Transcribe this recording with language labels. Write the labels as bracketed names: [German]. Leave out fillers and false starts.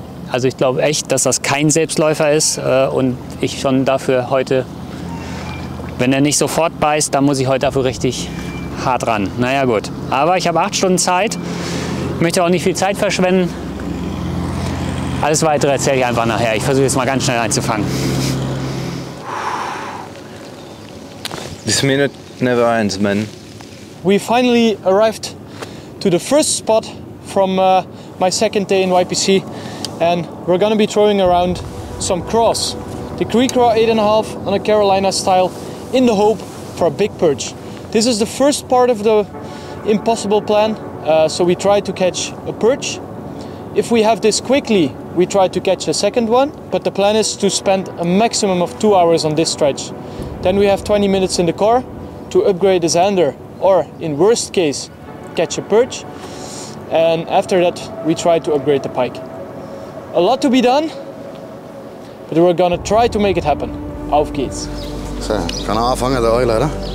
[German] Also ich glaube echt, dass das kein Selbstläufer ist und ich schon dafür heute, wenn er nicht sofort beißt, dann muss ich heute dafür richtig hart ran. Naja gut, aber ich habe 8 Stunden Zeit, ich möchte auch nicht viel Zeit verschwenden. Alles Weitere erzähle ich einfach nachher. Ich versuche jetzt mal ganz schnell einzufangen. [English] This minute never ends, man. We finally arrived to the first spot from my second day in YPC, and we're gonna be throwing around some craws. The Creek Craw 8.5 on a Carolina style, in the hope for a big perch. This is the first part of the impossible plan, so we try to catch a perch. If we have this quickly, we try to catch a second one, but the plan is to spend a maximum of 2 hours on this stretch. Then we have 20 minutes in the car to upgrade the zander, or in worst case, catch a perch. And after that, we try to upgrade the pike. A lot to be done, but we're gonna try to make it happen. [German] Auf geht's. So, kann er anfangen, der Euler, oder?